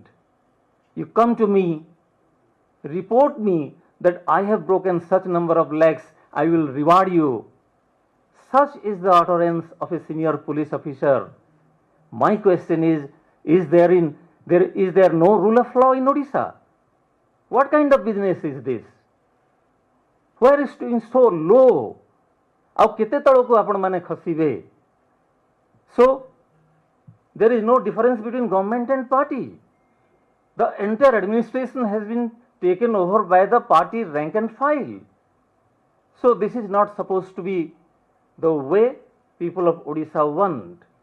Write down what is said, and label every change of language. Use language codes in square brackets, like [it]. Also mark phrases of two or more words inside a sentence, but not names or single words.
[en] You come to me, report me that I have broken such number of legs, I will reward you. Such is the utterance of a senior police officer. My question is, Is there no rule of law in Odisha? What kind of business is this? Where is doing so low? [or] ଆଉ କେତେ ତଳକୁ ଆପଣମାନେ ଖସିବେ? [en] So there is no difference between government and party. The entire administration has been taken over by the party rank and file. So this is not supposed to be the way people of Odisha want.